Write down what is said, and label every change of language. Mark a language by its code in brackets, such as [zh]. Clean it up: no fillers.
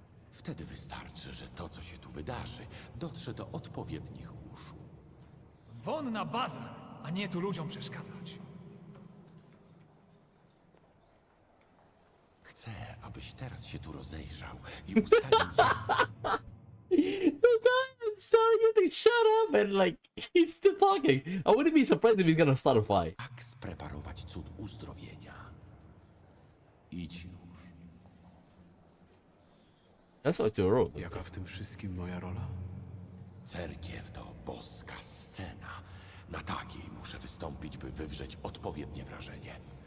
[pl] Wtedy wystarczy, że to, co się tu wydarzy, dotrze do odpowiednich uszu. Won na bazar, a nie tu ludziom przeszkadzać. Chcę, abyś teraz się tu rozejrzał i ustalił, [en] The guy is telling you to shut up and like he's still talking. I wouldn't be surprised if he's gonna start a fight. [pl] jak spreparować cud uzdrowienia. Idź już. [en] That's what your role. [pl] Jaka w tym wszystkim moja rola? Cerkiew to boska scena. Na takiej muszę wystąpić, by wywrzeć odpowiednie wrażenie.